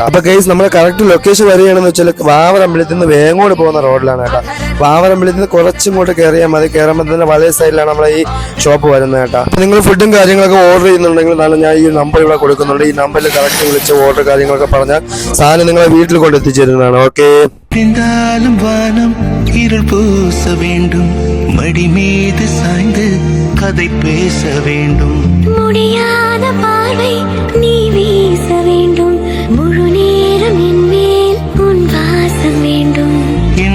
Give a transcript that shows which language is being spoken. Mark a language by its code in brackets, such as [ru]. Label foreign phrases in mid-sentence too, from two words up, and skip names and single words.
[ml] അപ്പൊ ഗൈസ് നമ്മുടെ കറക്റ്റ് ലൊക്കേഷൻ വരികയാണെന്ന് വെച്ചാൽ വാവറമ്പലത്തിൽ നിന്ന് വേങ്ങോട് പോകുന്ന റോഡിലാണ് കേട്ടോ. വാവറമ്പലത്തിൽ നിന്ന് കുറച്ചിങ്ങോട്ട് കയറിയാൽ മതി. കയറുമ്പോൾ തന്നെ വലയ സൈഡിലാണ് നമ്മളെ ഈ ഷോപ്പ് വരുന്നത് കേട്ടോ. നിങ്ങൾ ഫുഡും കാര്യങ്ങളൊക്കെ ഓർഡർ ചെയ്യുന്നുണ്ടെങ്കിൽ ഞാൻ ഈ നമ്പർ ഇവിടെ കൊടുക്കുന്നുണ്ട്. ഈ നമ്പറിൽ കറക്റ്റ് വിളിച്ച് ഓർഡർ കാര്യങ്ങളൊക്കെ പറഞ്ഞാൽ സാധനം നിങ്ങളെ വീട്ടിൽ കൊണ്ട് എത്തിച്ചേരുന്നതാണ്. ഓക്കെ. [ta] வானம் இருள் பூச வேண்டும், மடி மீது சாய்ந்து கதை பேச வேண்டும், முடியாத பார்வை நீ வீச வேண்டும், முழு நேரம் என் மேல் உன் வாசம் வேண்டும்,